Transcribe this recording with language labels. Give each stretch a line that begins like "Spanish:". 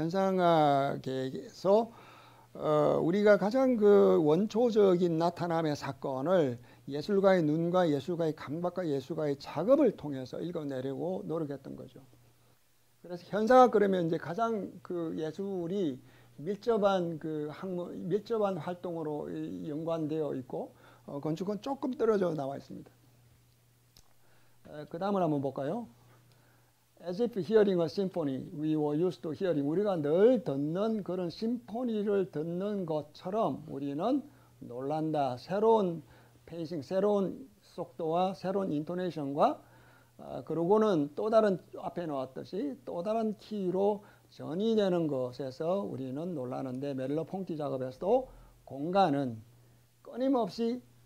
Korean: 현상학에서 우리가 가장 그 원초적인 나타남의 사건을 예술가의 눈과 예술가의 감각과 예술가의 작업을 통해서 읽어내려고 노력했던 거죠. 그래서 현상학 그러면 이제 가장 그 예술이 밀접한 그 밀접한 활동으로 연관되어 있고 건축은 조금 떨어져 나와 있습니다. 그 다음을 한번 볼까요?
English: As if hearing a symphony, we were used to hearing.
Korean: 우리가 늘 듣는 그런 심포니를 듣는 것처럼 우리는 놀란다. 새로운 페이싱, 새로운 속도와 새로운 인토네이션과 그러고는 또 다른 앞에 나왔듯이 또 다른 키로 전이되는 것에서 우리는 놀라는데 메를로 퐁티 작업에서도 공간은 끊임없이